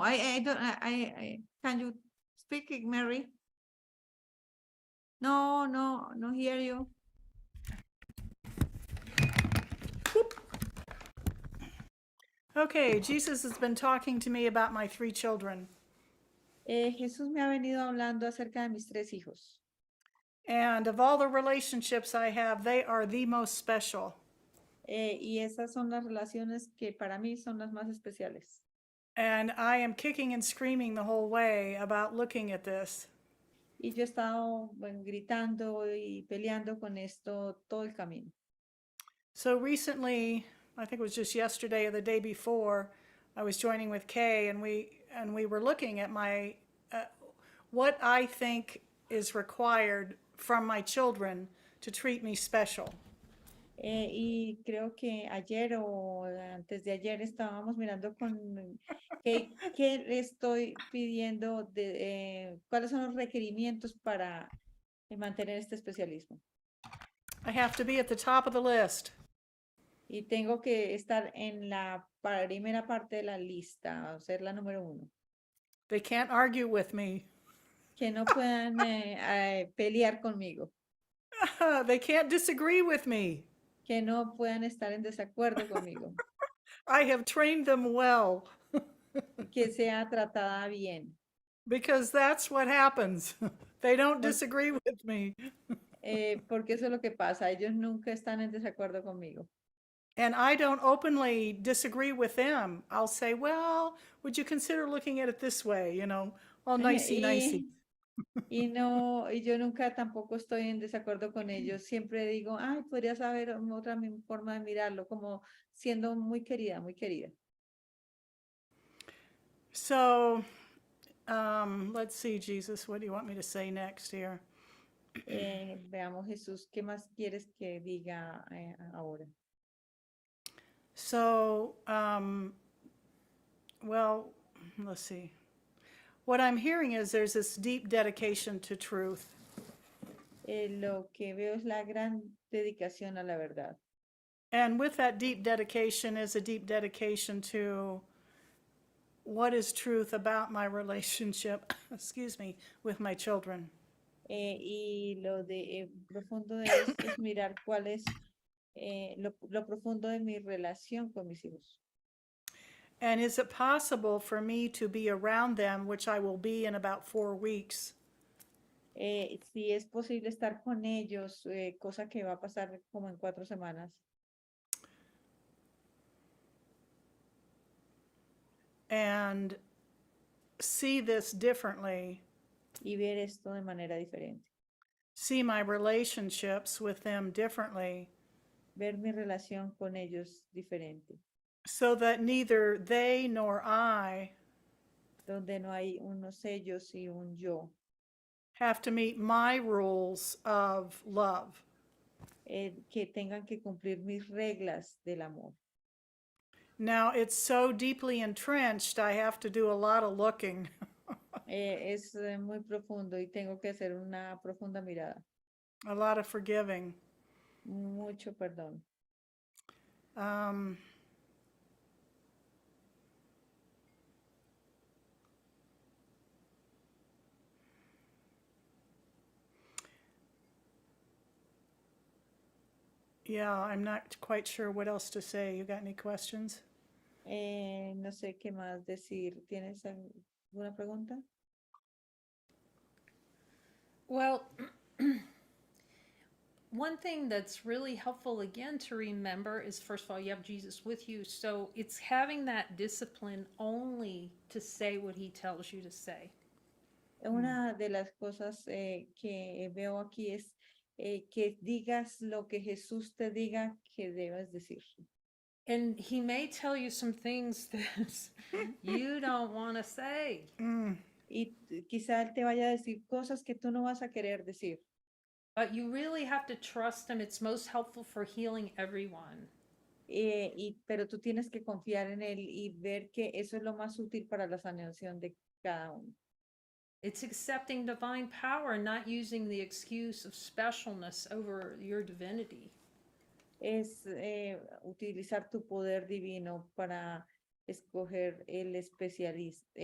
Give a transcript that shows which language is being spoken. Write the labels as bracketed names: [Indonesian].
[English] I don't, can you speak, Mary? No hear you. Okay, Jesus has been talking to me about my 3 children. [Spanish] Jesús me ha venido hablando acerca de mis 3 hijos. [English] And of all the relationships I have, they are the most special. [Spanish] Y esas son las relaciones que para mí son las más especiales. [English] And I am kicking and screaming the whole way about looking at this. [Spanish] Y yo he estado gritando y peleando con esto todo el camino. [English] So recently, I think it was just yesterday or the day before, I was joining with Kay, and we were looking at my what I think is required from my children to treat me special. [Spanish] Y creo que ayer o antes de ayer estábamos mirando con qué le estoy pidiendo, cuáles son los requerimientos para mantener este especialismo. [English] I have to be at the top of the list. [Spanish] Y tengo que estar en la primera parte de la lista, ser la número 1. [English] They can't argue with me. [Spanish] Que no puedan pelear conmigo. [English] They can't disagree with me. [Spanish] Que no puedan estar en desacuerdo conmigo. [English] I have trained them well. [Spanish] Que sea tratada bien. [English] Because that's what happens. They don't disagree with me. [Spanish] Porque eso es lo que pasa. Ellos nunca están en desacuerdo conmigo. [English] And I don't openly disagree with them. I'll say, well, would you consider looking at it this way? You know, all nicey, nicey. [Spanish] Y yo nunca tampoco estoy en desacuerdo con ellos. Siempre digo, ay, podrías saber otra forma de mirarlo, como siendo muy querida, muy querida. [English] So, let's see, Jesus, what do you want me to say next here? [Spanish] Veamos, Jesús, ¿qué más quieres que diga ahora? [English] So, well, let's see. What I'm hearing is there's this deep dedication to truth. [Spanish] Lo que veo es la gran dedicación a la verdad. [English] And with that deep dedication is a deep dedication to what is truth about my relationship, excuse me, with my children. [Spanish] Y lo de profundo de esto es mirar cuál es lo profundo de mi relación con mis hijos. [English] And is it possible for me to be around them, which I will be in about 4 weeks, [Spanish] Si es posible estar con ellos, cosa que va a pasar como en 4 semanas. [English] and see this differently, [Spanish] Y ver esto de manera diferente. [English] see my relationships with them differently, [Spanish] Ver mi relación con ellos diferente. [English] so that neither they nor I [Spanish] Donde no hay unos ellos y un yo. [English] have to meet my rules of love. [Spanish] Que tengan que cumplir mis reglas del amor. [English] Now, it's so deeply entrenched, I have to do a lot of looking. [Spanish] Es muy profundo y tengo que hacer una profunda mirada. [English] A lot of forgiving. [Spanish] Mucho perdón. [English] Yeah, I'm not quite sure what else to say. You got any questions? [Spanish] No sé qué más decir. ¿Tienes alguna pregunta? [English] Well, one thing that's really helpful again to remember is, first of all, you have Jesus with you. So it's having that discipline only to say what he tells you to say. [Spanish] Una de las cosas que veo aquí es que digas lo que Jesús te diga que debes decir. [English] And he may tell you some things that you don't want to say. [Spanish] Y quizá Él te vaya a decir cosas que tú no vas a querer decir. [English] But you really have to trust him. It's most helpful for healing everyone. [Spanish] Pero tú tienes que confiar en Él y ver que eso es lo más útil para la sanación de cada uno. [English] It's accepting divine power and not using the excuse of specialness over your divinity. [Spanish] Es utilizar tu poder divino para escoger el especialista.